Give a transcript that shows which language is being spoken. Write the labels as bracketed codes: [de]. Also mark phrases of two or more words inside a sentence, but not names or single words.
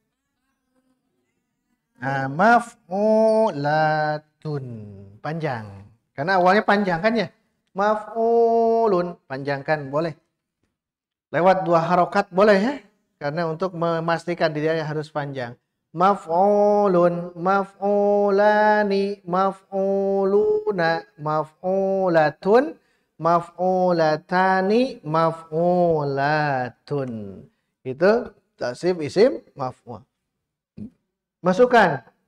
[id] Nah, maf'ulatun. Panjang. Karena awalnya panjang kan ya. Maf'ulun. Panjangkan boleh. Lewat 2 harokat boleh ya. Karena untuk memastikan dia harus panjang. Maf'ulun, [ar] مفعولان، مفعولون، مفعولة، مفعولتان، مفعولة. [id] Itu tasrif [ar] اسم مفعول. [id] Masukkan.